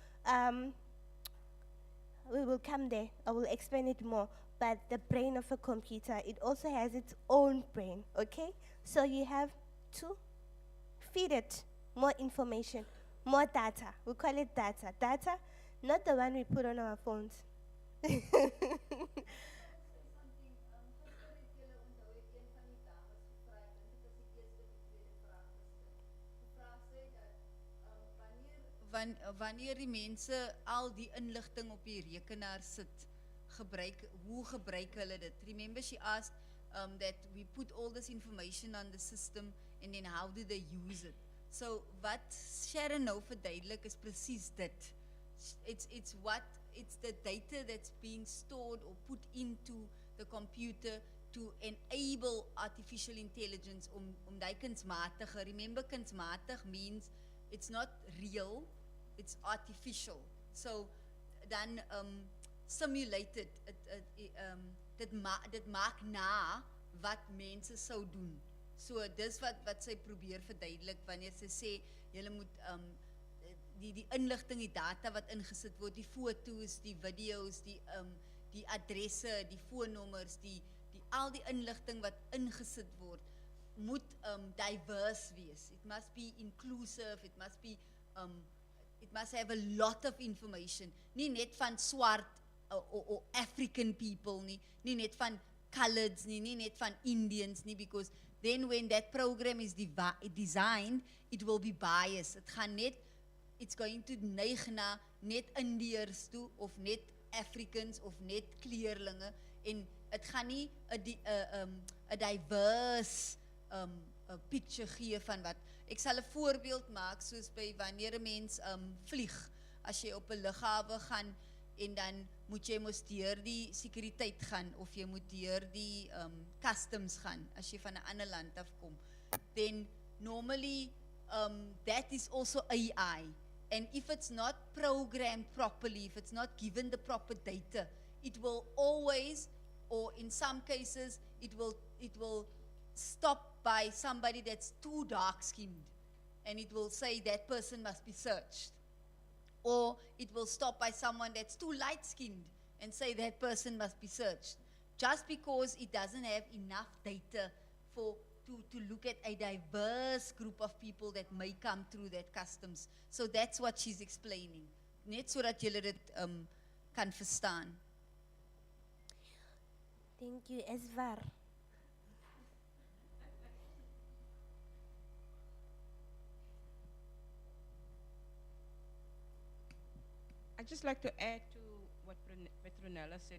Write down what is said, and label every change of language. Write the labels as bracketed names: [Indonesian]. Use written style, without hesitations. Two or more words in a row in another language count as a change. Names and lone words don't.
[English] We will come there. I will explain it more. But the brain of a computer, it also has its own brain, okay? So you have to feed it more information, more data. We call it data. Data, not the one we put on our phones. [Afrikaans] Wanneer die mense al die inligting op die rekenaar sit, hoe gebruik hulle dit? [English] Remember she asked that we put all this information on the system and then how do they use it? [Afrikaans] So wat Sharon nou verduidelik is presies dit. [English] It's the data that's being stored or put into the computer to enable artificial intelligence [Afrikaans] om die kunsmatige. [English] Remember kunsmatig means it's not real, it's artificial. [Afrikaans] So dan simulated, dit maak na wat mense sou doen. So dis wat sy probeer verduidelik wanneer sy sê julle moet die inligting, die data wat ingesit word, die foto's, die video's, die adresse, die foonnommers, al die inligting wat ingesit word, moet diverse wees. [English] It must be inclusive, it must have a lot of information. [Afrikaans] Nie net van swart [English] or African people [Afrikaans] nie net van coloreds nie net van Indians nie, [English] because then when that program is designed, it will be biased. It's going to [Afrikaans] neig na net Indiërs toe, of net Africans, of net kleerlinge, en het gaan nie [English] a diverse picture [Afrikaans] gee van wat. Ek sal 'n voorbeeld maak, soos by wanneer 'n mens vlieg, as jy op 'n lughawe gaan, en dan moet jy mos deur die sekuriteit gaan, of jy moet deur die customs gaan, as jy van 'n ander land afkom. [English] Then normally that is also AI. And if it's not programmed properly, if it's not given the proper data, it will always, or in some cases, it will stop by somebody that's too dark-skinned, and it will say that person must be searched. Or it will stop by someone that's too light-skinned and say that person must be searched, just because it doesn't have enough data to look at a diverse group of people that may come through that customs. So that's what she's explaining. [Afrikaans] Net sodat julle dit kan verstaan. [English] Thank you, Esvar. I'd just like to add to what Petronella said.